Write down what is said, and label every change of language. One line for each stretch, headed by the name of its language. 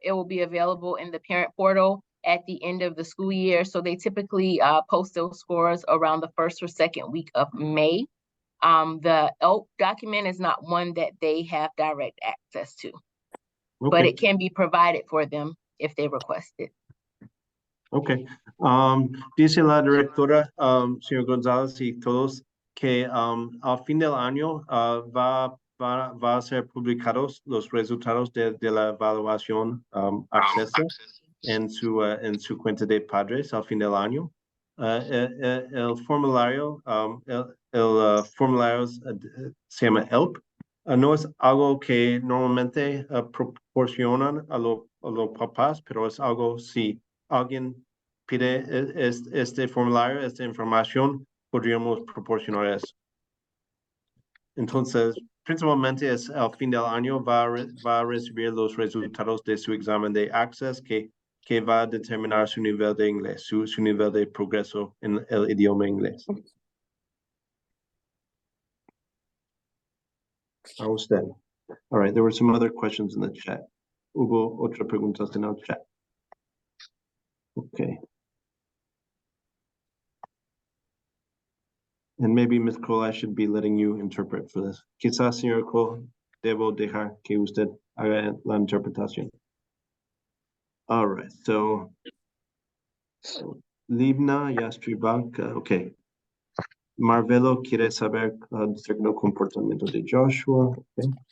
English: It will be available in the parent portal at the end of the school year. So they typically post those scores around the first or second week of May. The ELP document is not one that they have direct access to, but it can be provided for them if they request it. Okay.
Spanish: Dice la directora, señor González y todos, que al fin del año va a ser publicados los resultados de la evaluación acceso en su cuenta de padres al fin del año. El formulario, el formulario se llama ELP. No es algo que normalmente proporcionan a los papás, pero es algo si alguien pide este formulario, esta información, podríamos proporcionar eso. Entonces, principalmente es al fin del año va a recibir los resultados de su examen de Access que va a determinar su nivel de inglés, su nivel de progreso en el idioma inglés. A usted.
English: All right, there were some other questions in the chat.
Spanish: Hubo otras preguntas en el chat. Okay.
English: And maybe, Ms. Cole, I should be letting you interpret for this.
Spanish: Quizás, señora Cole, debo dejar que usted haga la interpretación.
English: All right, so Livna Yastribanka, okay.
Spanish: Marvelo quiere saber acerca del comportamiento de Joshua. Okay.